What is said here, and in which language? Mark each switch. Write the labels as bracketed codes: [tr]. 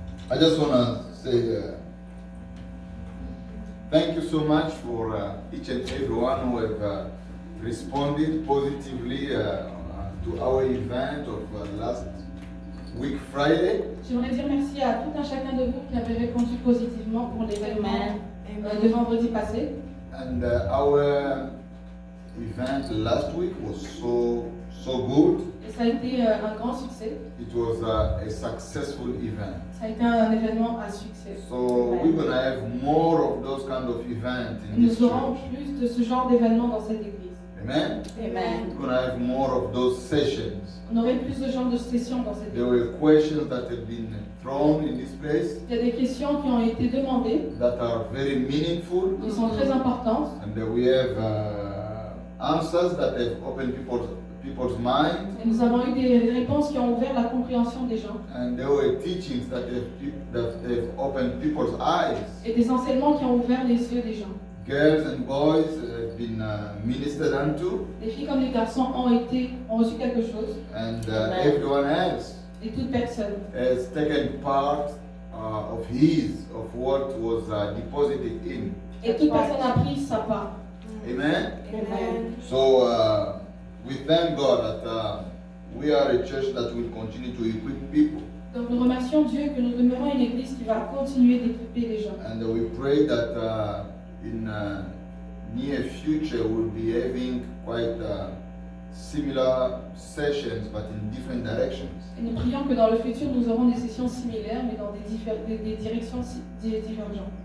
[en] I just want to say thank you so much for each and every one who have responded positively to our event of last week Friday. [fr] J'aimerais dire merci à tout un chacun de vous qui avez répondu positivement pour l'événement de vendredi passé. [en] And our event last week was so good. [fr] Et ça a été un grand succès. [en] It was a successful event. [fr] Ça a été un événement à succès. [en] So we're gonna have more of those kind of events [fr] Et [en] in this [fr] nous aurons [en] church. [fr] plus de ce genre d'événements dans cette église. [en] Amen. [fr] Amen. [en] We're gonna have more of those sessions. [fr] On aurait plus de genres de sessions dans cette [en] There [fr] église. [en] were questions that have been thrown in this place [fr] Il y a des questions qui ont été demandées, [en] that are very meaningful, [fr] qui sont très importantes. [en] and we have answers that have opened people's minds, [fr] Et nous avons eu des réponses qui ont ouvert la compréhension des gens. [en] and there were teachings that have opened people's eyes. [fr] Et des enseignements qui ont ouvert les yeux des gens. [en] Girls and boys have been ministered unto, [fr] Les filles comme les garçons ont reçu quelque chose. [en] and Amen. everyone else [fr] Et toute personne. [en] has taken part of what was deposited in. [fr] Et toute personne a pris sa part. [en] Amen. [fr] Amen. [en] So we thank God that we are a church that will continue to equip people, [fr] Donc nous remercions Dieu que nous demeurons une église qui va continuer d'équiper les gens. [en] and we pray that in near future we'll be having quite similar sessions, but in different directions. [fr] Et nous prions que dans le futur nous aurons des sessions similaires mais dans des directions divergentes.